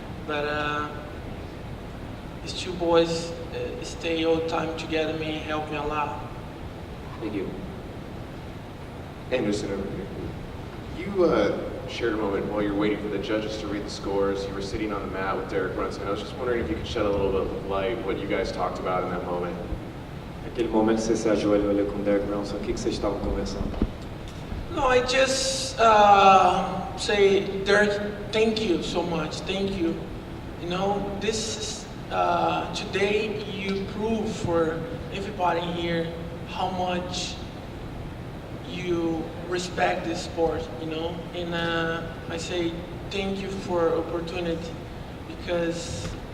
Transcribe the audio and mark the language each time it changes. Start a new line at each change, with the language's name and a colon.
English: But these two boys stay all the time together with me, help me a lot. Thank you. Anderson over here. You shared a moment while you were waiting for the judges to read the scores. You were sitting on the mat with Derek Brunson. I was just wondering if you could shed a little bit of light what you guys talked about in that moment.
Portuguese: Naquele momento que você se ajoelhou ali com o Derek Brunson, o que vocês estavam conversando?
English: No, I just say, Derek, thank you so much, thank you. You know, this is, today you prove for everybody here how much you respect this sport, you know, and I say thank you for opportunity because